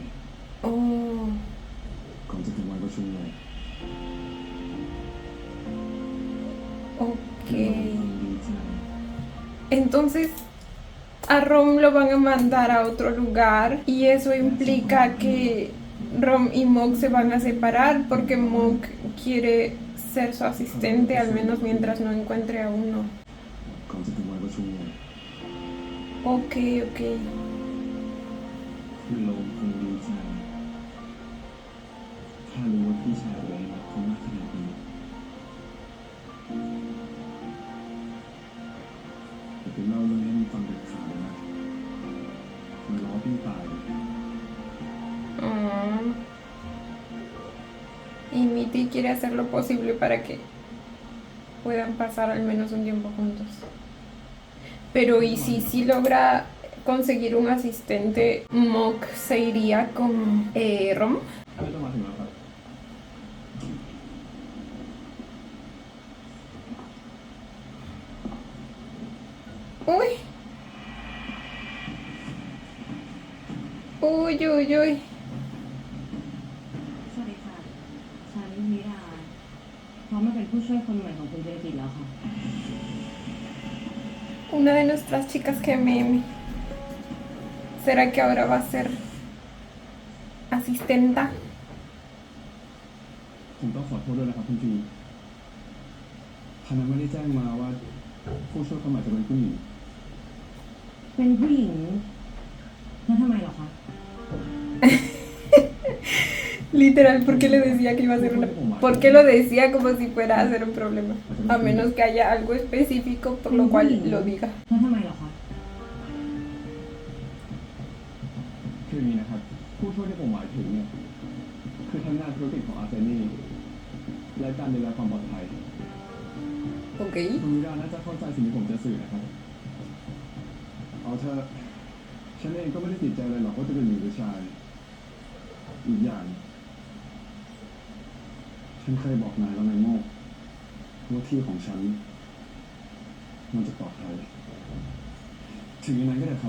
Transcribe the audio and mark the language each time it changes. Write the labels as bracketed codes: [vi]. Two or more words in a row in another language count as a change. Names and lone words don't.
[es] Oh, [th] ก่อนจะถึงวันประชุมใหญ่ [es] ok. [th] ดีใจ [es] Entonces a Rom lo van a mandar a otro lugar y eso implica que Rom y Mok se van a separar porque Mok quiere ser su asistente al menos mientras no encuentre a uno. [th] ก่อนจะถึงวันประชุมใหญ่ [es] Ok, ok. [th] คุณโลมคงดีใจถ้ารู้ว่าพี่ชายตัวเองรักเขามากขนาดนี้แต่เป็นเล่าเรื่องนี้ให้ฟังเด็ดขาดเลยนะมันล้อพี่ตายเลย [es] Ah. Y Mitty quiere hacer lo posible para que puedan pasar al menos un tiempo juntos. Pero ¿y si logra conseguir un asistente, Mok se iría con Rom? [th] ไม่ต้องมาถึงแล้วครับ [es] Uy. Uy, uy, uy. [th] สวัสดีค่ะ ฉันมิราพร้อมมาเป็นผู้ช่วยคนใหม่ของคุณเจริกิแล้วค่ะ [es] Una de nuestras chicas que meme. ¿Será que ahora va a ser asistenta? [th] ผมต้องขอโทษด้วยนะครับคุณพีทางนั้นไม่ได้แจ้งมาว่าผู้ช่วยคนใหม่จะเป็นผู้หญิง เป็นผู้หญิงแล้วทำไมเหรอคะ [es] Literal, ¿por qué le decía que iba a ser una... ¿Por qué lo decía como si fuera a ser un problema? A menos que haya algo específico por lo cual lo diga. [th] แล้วทำไมเหรอคะ คืออย่างนี้นะครับ ผู้ช่วยที่ผมหมายถึงเนี่ยคือทางงานธุรกิจของอาร์เซนี่และการดูแลความปลอดภัย [es] Ok. [th] คุณวิราน่าจะเข้าใจสิ่งที่ผมจะสื่อนะครับ เอาเถอะฉันเองก็ไม่ได้ติดใจอะไรหรอกว่าจะเป็นหญิงหรือชาย อีกอย่าง ฉันเคยบอกนายแล้วไงโมกว่าที่ของฉัน มันจะปลอดภัยถึงยังไงก็ได้ครับ